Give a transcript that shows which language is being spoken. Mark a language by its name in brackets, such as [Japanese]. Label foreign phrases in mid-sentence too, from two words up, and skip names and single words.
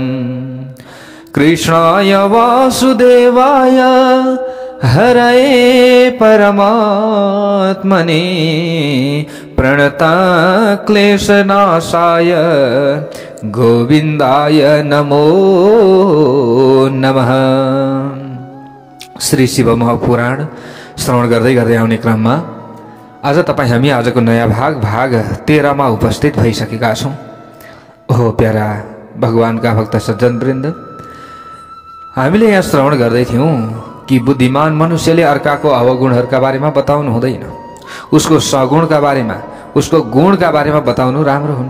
[Sanskrit] कृष्णाय वासुदेवाय हरये परमात्मने प्रणतक्लेशनाशाय गोविन्दाय नमो नमः। [Nepali] श्री शिव महापुराण श्रवण गर्दै गर्दै आउने क्रममा आज हामी आजको नयाँ भाग 13 मा उपस्थित भइसकेका छौं। हो प्यारा भगवानका भक्त सज्जनवृन्द, हामीले यहाँ श्रवण गर्दै थियौं कि बुद्धिमान मनुष्यले अर्काको अवगुणहरूका बारेमा बताउनु हुँदैन, उसको सगुणका बारेमा, उसको गुणका बारेमा बताउनु राम्रो हुन्छ।